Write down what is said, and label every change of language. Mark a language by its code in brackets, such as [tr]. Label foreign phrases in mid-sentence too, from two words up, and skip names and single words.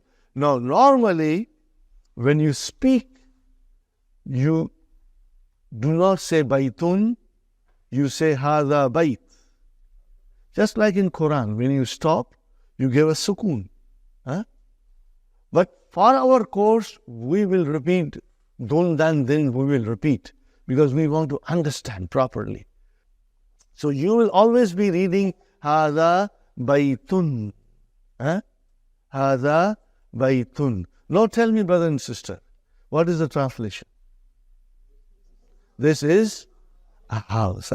[en] Now, normally, when you speak, you do not say baytun, you say [ar] هذا بيت. [en] Just like in Quran, when you stop, you give a sukun. But for our course, we will repeat dun dan din, we will repeat, because we want to understand properly. So you will always be reading [ar] هذا بيتٌ. هذا بيتٌ. [en] Now tell me, brother and sister, what is the translation? This is a house.